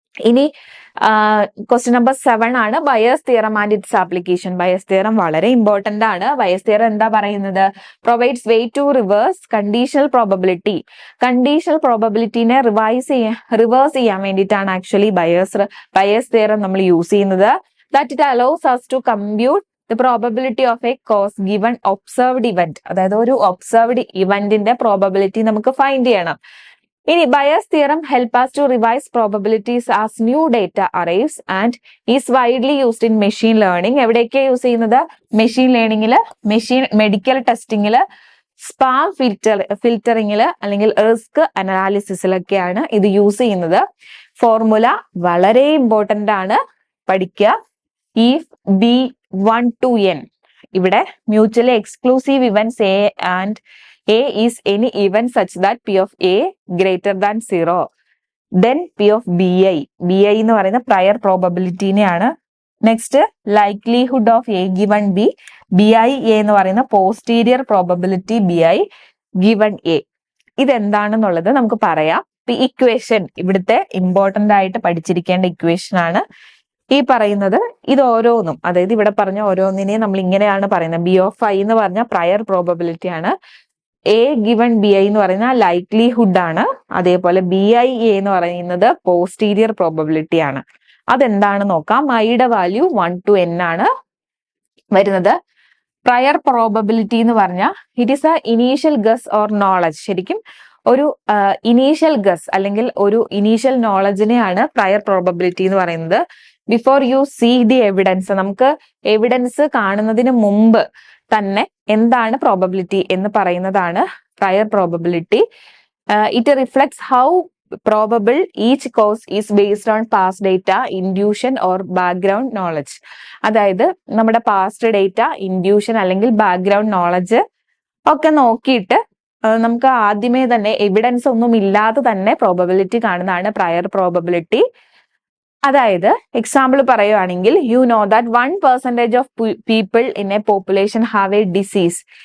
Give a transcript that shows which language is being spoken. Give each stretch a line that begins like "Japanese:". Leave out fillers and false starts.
Malayalam: ഇനി question number 7 ആണ്. Buyers theorem and its application. Buyers theorem വളരെ ഇമ്പോർട്ടന്റ് ആണ്. ബയേഴ്സ് തിയറം എന്താ പറയുന്നത്?
English: Provides way to reverse conditional probability.
Malayalam: Conditional പ്രോബബിലിറ്റിനെ reverse ചെയ്യാൻ വേണ്ടിയിട്ടാണ് ആക്ച്വലി ബയേഴ്സ് തിയറം നമ്മൾ യൂസ് ചെയ്യുന്നത്.
English: That it allows us to compute the probability of a cause given observed event.
Malayalam: അതായത് ഒരു ഒബ്സർവ്ഡ് ഇവന്റിന്റെ പ്രോബബിലിറ്റി നമുക്ക് ഫൈൻഡ് ചെയ്യണം.
English: ഇനി Bayes theorem help us to revise probabilities as new data arrives and is widely used in machine learning.
Malayalam: എവിടെയൊക്കെയാണ് use ചെയ്യുന്നത്? Machine ലേണിംഗില്, medical ടെസ്റ്റിംഗില്, spam ഫിൽറ്ററിംഗില്, അല്ലെങ്കിൽ risk അനാലിസിസിലൊക്കെയാണ് ഇത് use ചെയ്യുന്നത്. ഫോർമുല വളരെ ഇമ്പോർട്ടന്റ് ആണ്, പഠിക്കുക.
English: If B 1 to n, ഇവിടെ mutually exclusive events A and A is any event such that P of A greater than 0. Then P of B I.
Malayalam: B I എന്ന് പറയുന്ന prayer പ്രോബബിലിറ്റിനെയാണ്.
English: Next likelihood of A given B.
Malayalam: B I A എന്ന് പറയുന്ന posterior probability B I given A. ഇതെന്താണെന്നുള്ളത് നമുക്ക് പറയാം. Equation ഇവിടുത്തെ important ആയിട്ട് പഠിച്ചിരിക്കേണ്ട equation ആണ് ഈ പറയുന്നത്. ഇത് ഓരോന്നും, അതായത് ഇവിടെ പറഞ്ഞ ഓരോന്നിനെയും നമ്മൾ ഇങ്ങനെയാണ് പറയുന്നത്. ബി ഓഫ് ഐ എന്ന് പറഞ്ഞ പ്രയർ പ്രോബബിലിറ്റി ആണ്. എ ഗിവൺ ബി ഐ എന്ന് പറയുന്ന ലൈക്ലിഹുഡ് ആണ്. അതേപോലെ ബി ഐ എ എന്ന് പറയുന്നത് പോസ്റ്റീരിയർ പ്രോബബിലിറ്റി ആണ്. അതെന്താണ് നോക്കാം. ഐയുടെ വാല്യൂ 1 to n ആണ് വരുന്നത്. പ്രയർ പ്രോബബിലിറ്റി എന്ന് പറഞ്ഞാൽ
English: It is a initial guess or knowledge.
Malayalam: ശരിക്കും ഒരു ഇനീഷ്യൽ ഗസ് അല്ലെങ്കിൽ ഒരു ഇനീഷ്യൽ നോളജിനെയാണ് പ്രയർ പ്രോബബിലിറ്റി എന്ന് പറയുന്നത്.
English: before you see the evidence,
Malayalam: നമുക്ക് എവിഡൻസ് കാണുന്നതിന് മുമ്പ് തന്നെ എന്താണ് പ്രോബബിലിറ്റി എന്ന് പറയുന്നതാണ് prayer probability.
English: It reflects how probable each cause is based on past data, intuition or background knowledge.
Malayalam: അതായത് നമ്മുടെ പാസ്റ്റ് ഡേറ്റ, ഇൻഡ്യൂഷൻ അല്ലെങ്കിൽ ബാക്ക്ഗ്രൗണ്ട് നോളജ് ഒക്കെ നോക്കിയിട്ട് നമുക്ക് ആദ്യമേ തന്നെ എവിഡൻസ് ഒന്നും ഇല്ലാതെ തന്നെ പ്രോബബിലിറ്റി കാണുന്നതാണ് പ്രയർ പ്രോബബിലിറ്റി. അതായത് എക്സാമ്പിൾ പറയുവാണെങ്കിൽ,
English: You know that 1% of people in a population have a disease.